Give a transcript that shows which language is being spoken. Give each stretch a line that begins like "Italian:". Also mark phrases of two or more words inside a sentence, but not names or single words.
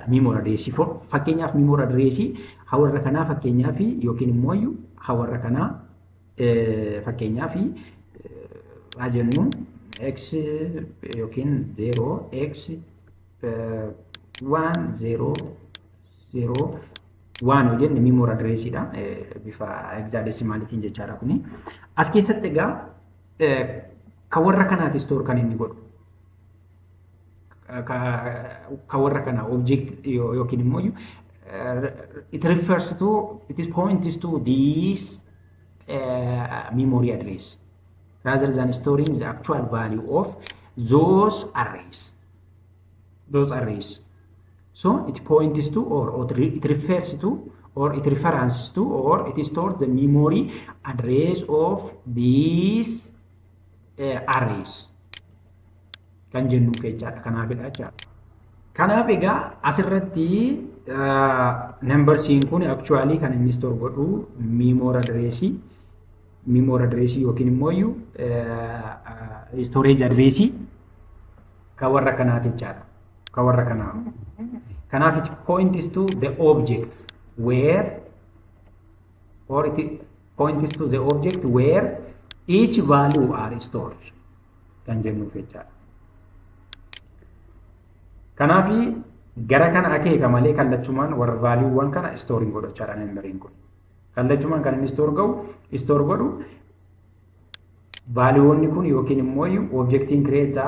English: Memory address
Oromo: fakkeenyaaf
English: memory address
Oromo: hawarra kanaa fakkeenyaaf yookiin immoo hawarra kanaa fakkeenyaaf haa jennu x yookiin 0x 1 jenne
English: memory address
Oromo: dha bifa hexadecimalitiin jechaadha kuni. As keessatti egaa kan warra kanaati store kan inni godhu. Kan warra kana object yookiin immoo
English: it refers to, it is points to this memory address rather than storing the actual value of those arrays. So it points to or it refers to or it references to or it stores the memory address of these arrays.
Oromo: Kan jennu jechaadha. Kanaafidha jechaadha. Kanaaf egaa asirratti number siin kun actually kan inni store godhu
English: memory address
Oromo: yookiin immoo
English: storage address
Oromo: kan warra kanaati jechaadha. Kan warra kanaa.
English: Kanaaf it points to the objects where or it points to the object where each value are stored.
Oromo: Kan jennu jechaadha. Kanaaf gara kana akeeka malee kallachumaan warra vaaliiwwan kana storing godhachaadha memberiin kun. Kallachumaan kan inni store godhu vaaliiwwanni kun yookiin immoo objectiin create ta'a.